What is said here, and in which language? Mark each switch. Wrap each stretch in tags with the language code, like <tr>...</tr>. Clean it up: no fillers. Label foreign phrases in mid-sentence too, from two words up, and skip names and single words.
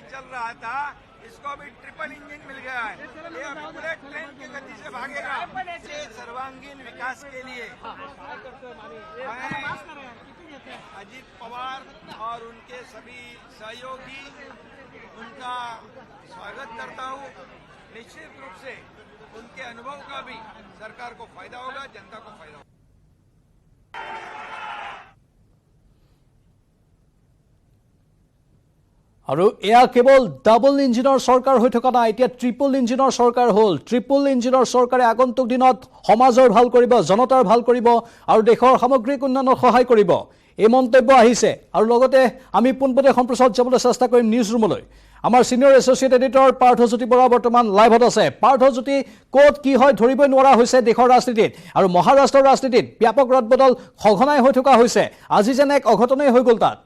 <hi>चल रहा था इसको अभी ट्रिपल इंजन मिल गया है ये अभी बुलेट ट्रेन की गति से भागेगा सर्वांगीण विकास के लिए मैं अजित पवार और उनके सभी सहयोगी उनका स्वागत करता हूँ निश्चित रूप से उनके अनुभव का भी सरकार को फायदा होगा जनता को फायदा होगा</hi> <as>আৰু এয়া কেৱল ডাবল ইঞ্জিনৰ চৰকাৰ হৈ থকা নাই এতিয়া ট্ৰিপল ইঞ্জিনৰ চৰকাৰ হ'ল ট্ৰিপল ইঞ্জিনৰ চৰকাৰে আগন্তুক দিনত সমাজৰ ভাল কৰিব জনতাৰ ভাল কৰিব আৰু দেশৰ সামগ্ৰিক উন্নয়নত সহায় কৰিব এই মন্তব্য আহিছে আৰু লগতে আমি পোনপটীয়া সম্প্ৰচাৰত যাবলৈ চেষ্টা কৰিম নিউজ ৰুমলৈ আমাৰ</as> <en>senior associate editor</en> <as>পাৰ্থজ্যোতি বৰা বৰ্তমান লাইভত আছে পাৰ্থজ্যোতি ক'ত কি হয় ধৰিবই নোৱাৰা হৈছে দেশৰ ৰাজনীতিত আৰু মহাৰাষ্ট্ৰৰ ৰাজনীতিত ব্যাপক ৰদবদল সঘনাই হৈ থকা হৈছে আজি যেন এক অঘটনেই হৈ গ'ল তাত</as>